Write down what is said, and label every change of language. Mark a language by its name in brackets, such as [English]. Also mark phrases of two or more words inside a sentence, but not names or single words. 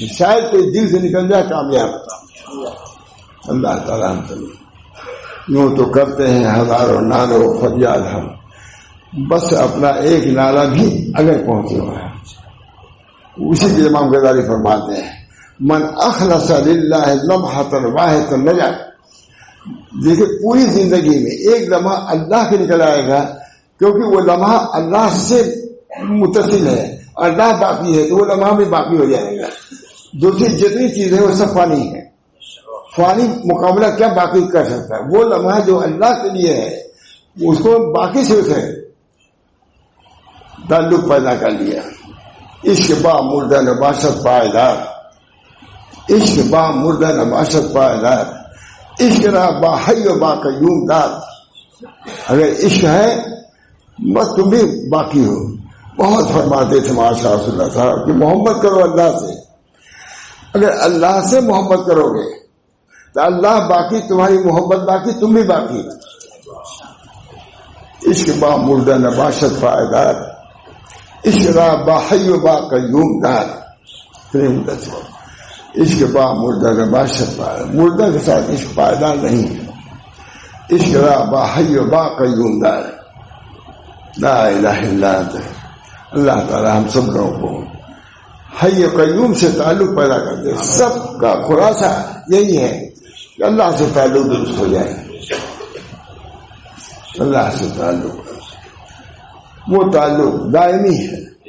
[Urdu] شاید کوئی دل سے نکل جائے کامیاب. اللہ تعالیٰ ہم سب یوں تو کرتے ہیں ہزاروں نالوں فریاد ہم، بس اپنا ایک نالا بھی اگر پہنچے ہوا ہے. اسی کے امام غزالی فرماتے ہیں [Arabic] من اخلص للہ لمحۃ واحدۃ نجا. [Urdu] دیکھیں پوری زندگی میں ایک لمحہ اللہ کے نکل آئے گا، کیونکہ وہ لمحہ اللہ سے متصل ہے. اللہ باقی ہے تو وہ لمحہ بھی باقی ہو جائے گا. دوسری جتنی چیزیں وہ سب فانی ہے. فانی مقابلہ کیا باقی کر سکتا ہے؟ وہ لمحہ جو اللہ کے لیے ہے اس کو باقی سے اسے تعلق پیدا کر لیا. [Persian] عشق با مردہ نباشت پائیدار. عشق با مردہ نباشت پائیدار. عشق را با حی و با قیوم دار. [Urdu] اگر عشق ہے بس تم بھی باقی ہو. بہت فرماتے تھے ماشاء اللہ صاحب کہ محبت کرو اللہ سے. اگر اللہ سے محبت کرو گے تو اللہ باقی، تمہاری محبت باقی، تم بھی باقی. [Persian] عشق با مردہ نباشت پائیدار. عشق را با حی و با قیوم دار. عشق با مردہ نباشت پائیدار. [Urdu] مردہ کے ساتھ عشق پائیدار نہیں ہے. [Persian] عشق را با حی و با قیوم دار. [Arabic] لا الہ الا انت. [Urdu] اللہ تعالی ہم سب لوگوں کو حی و قیوم سے تعلق پیدا کرتے. سب کا خلاصہ یہی ہے کہ اللہ سے تعلق درست ہو جائے. اللہ سے تعلق، وہ تعلق دائمی ہے.